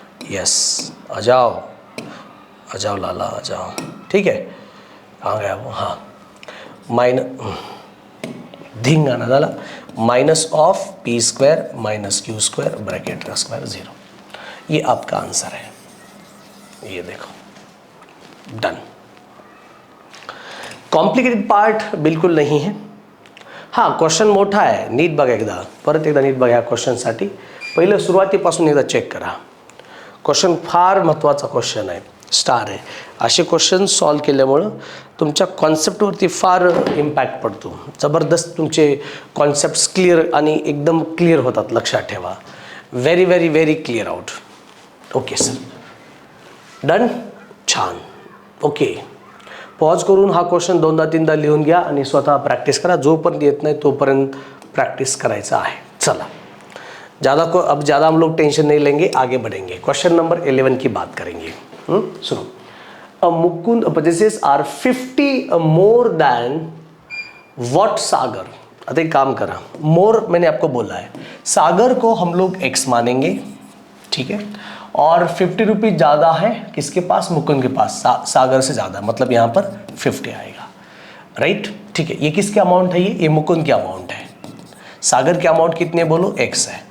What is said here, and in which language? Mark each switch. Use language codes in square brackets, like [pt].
[hi] Yes आ जाओ लाला आ जाओ, ठीक है, कहाँ गया वो, हाँ धिंग आना डाला, minus of P square minus Q square bracket का स्क्वायर 0, ये आपका आंसर है। ये देखो डन। कॉम्प्लिकेटेड पार्ट बिलकुल नहीं है, [mr] हाँ क्वेश्चन मोठा आहे, नीट बघा एकदा, परत एकदा नीट बघा क्वेश्चनसाठी, पहिलं सुरुवातीपासून एकदा चेक करा, क्वेश्चन फार महत्त्वाचा क्वेश्चन आहे। स्टार आहे. असे क्वेश्चन सॉल्व केल्यामुळं तुमच्या कॉन्सेप्टवरती फार इम्पॅक्ट पडतो. जबरदस्त तुमचे कॉन्सेप्ट्स क्लिअर आणि एकदम क्लिअर होतात. लक्षात ठेवा. [en] Very very very clear out. Okay sir, done. छान. [mr] ओके, पॉज करून हा क्वेश्चन 2दा-3दा लिहून घ्या आणि स्वतः प्रॅक्टिस करा. जोपर्यंत येत नाही तोपर्यंत प्रैक्टिस करायचं आहे. [hi] चला, अब ज़्यादा हम लोग टेंशन नहीं लेंगे, आगे बढ़ेंगे. क्वेश्चन नंबर 11 की बात करेंगे. सुनो, [en] Mukund possesses are 50 more than what Sagar. [mr] आता एक काम करा, [hi] मोर मैंने आपको बोला है, सागर को हम लोग x मानेंगे, ठीक है, और 50 रुपीज़ ज़्यादा है किसके पास? मुकुंद के पास. सागर से ज़्यादा, मतलब यहाँ पर 50 आएगा. राइट, ठीक है. ये किसके अमाउंट है? ये मुकुंद के अमाउंट है. सागर के अमाउंट कितने बोलो? x है.